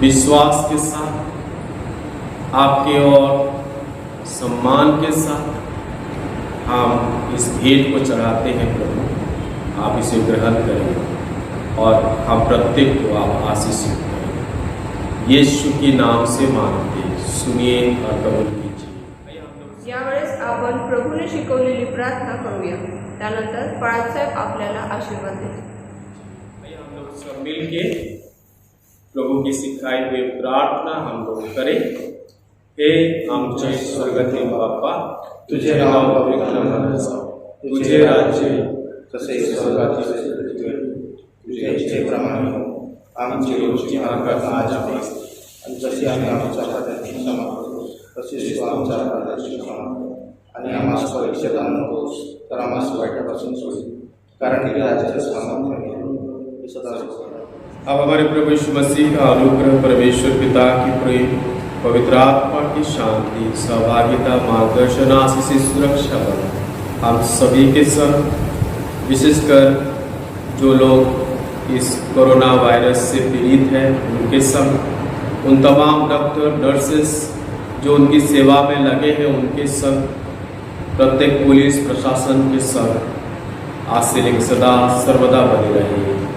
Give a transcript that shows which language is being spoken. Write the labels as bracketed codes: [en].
[hi] विश्वास के साथ, आपके और सम्मान के साथ हम इस भेंट को चढ़ाते हैं प्रभु. आप इसे ग्रहण करें और हम प्रत्येक को आप आशीषित करें. यीशु के नाम से मांगते सुनिए और कबूल कीजिए. [mr] यावेळेस आपण प्रभूने शिकवलेली प्रार्थना करूया. त्यानंतर बाळासाहेब आपल्याला आशीर्वाद देतील. [hi] हम लोग सब मिलके प्रभु की सिखाई हुई प्रार्थना हम लोग करें। [mr] हे आमचे स्वर्गातील बाप्पा, तुझे नाव पवित्र मानावे, तुझे राज्य तसे स्वर्गातील पृथ्वीवर तुझ्या इच्छेप्रमाणे हो. आमची रोजची भाकर आज आम्हाला, आणि जशी आम्ही आमच्या अपराधांची क्षमा करतो तशीच तू आमच्या अपराधांची क्षमा कर. आणि आम्हाला परीक्षेत आणू नकोस, तर आम्हाला वाईटापासून सोड, कारण की राज्याचे सामर्थ्य हे सदा सुख. [hi] अब हमारे प्रभु यीशु मसीह का अनुग्रह, परमेश्वर पिता की प्रेम, पवित्र आत्मा की शांति, सहभागिता, मार्गदर्शन, आशीष, सुरक्षा बना हम सभी के संग, विशेषकर जो लोग इस कोरोना वायरस से पीड़ित हैं उनके संग, उन तमाम डॉक्टर नर्सेस जो उनकी सेवा में लगे हैं उनके संग, प्रत्येक पुलिस प्रशासन के संग आज से लेकर सदा सर्वदा बने रहे.